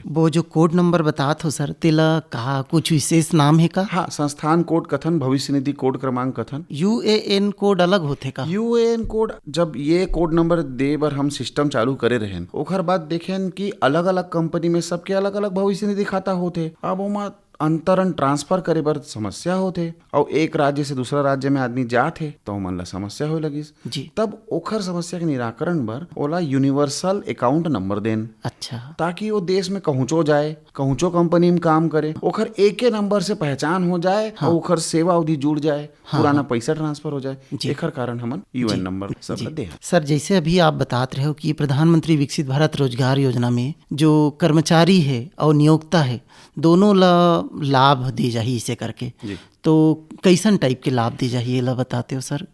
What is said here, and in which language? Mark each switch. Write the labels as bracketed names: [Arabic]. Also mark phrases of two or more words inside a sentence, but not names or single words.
[Chhattisgarhi] वो जो कोड नंबर बतात हो सर, तेला कहा कुछ विशेष नाम है का? हाँ, संस्थान कोड कथन, भविष्य निधि कोड क्रमांक कथन। यूएएन कोड अलग होते का? यूएएन कोड जब ये कोड नंबर दे बर हम सिस्टम चालू करे रहें ओखर बाद देखें कि अलग अलग कंपनी में सबके अलग अलग भविष्य निधि खाता होते। अब ओमा अंतरण ट्रांसफर करे बर समस्या होथे और एक राज्य से दूसरा राज्य में आदमी जाथे तो ओमन ला समस्या होए लगिस। जी। तब ओखर समस्या के निराकरण बर ओला [English] universal account number [Chhattisgarhi] देन, अच्छा। ताकि वो देश में कहूँचो जाए, कहूँचो कंपनी में काम करे, ओखर एके नंबर से पहचान हो जाए और ओखर सेवा अवधि जुड़ जाए, पुराना पैसा ट्रांसफर हो जाए। एखर कारण हमन यूएन नंबर सब दे। सर, जैसे अभी आप बतात रहे हो कि प्रधानमंत्री विकसित भारत रोजगार योजना में जो कर्मचारी है और नियोक्ता है दोनों ला लाभ दी जाही इसे करके, तो कैसन टाइप के लाभ दी जाही ये ला बताते हो सर?